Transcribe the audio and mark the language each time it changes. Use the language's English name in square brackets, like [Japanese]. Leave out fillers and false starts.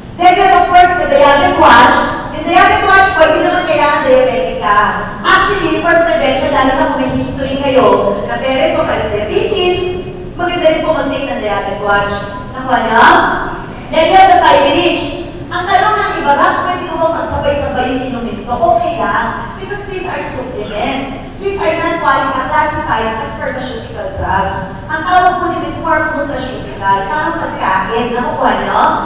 [English] Then of course, the diabetic wash. [Filipino] Yung diabetic wash po, hindi naman kailangan diabetic ka. Actually, [English] for prevention, [Filipino] lalo na kung may history kayo na parents o diabetes, maganda rin po mag-take ng diabetic wash. Nakuha niyo? [English] Then you have the Fibrich. [Filipino] Ang tanong ng iba, pwede ko bang magsabay-sabay inumin ko? Okay lang, [English] because these are supplements. These are classified as pharmaceutical drugs. [Filipino] Ang tawag po nito is nutraceutical. Parang pagkain, nakukuha niyo?